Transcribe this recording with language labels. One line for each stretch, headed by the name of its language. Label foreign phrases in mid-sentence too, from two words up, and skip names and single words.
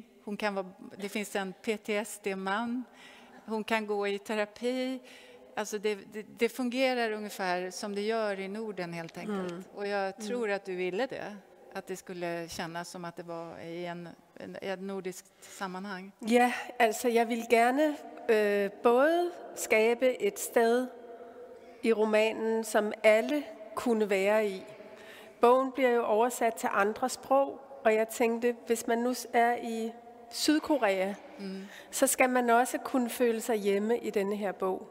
Swedish: Det finns en PTSD-man. Hon kan gå i terapi. Alltså det fungerar ungefär som det gör i Norden helt enkelt. Och jag tror att du ville det. Att det skulle kännas som att det var i et nordisk sammanhang.
Danish: Ja, altså jeg vil gerne både skabe et sted i romanen, som alle kunne være i. Bogen bliver jo oversat til andre sprog, og jeg tænkte, hvis man nu er i Sydkorea, så skal man også kunne føle sig hjemme i denne her bog.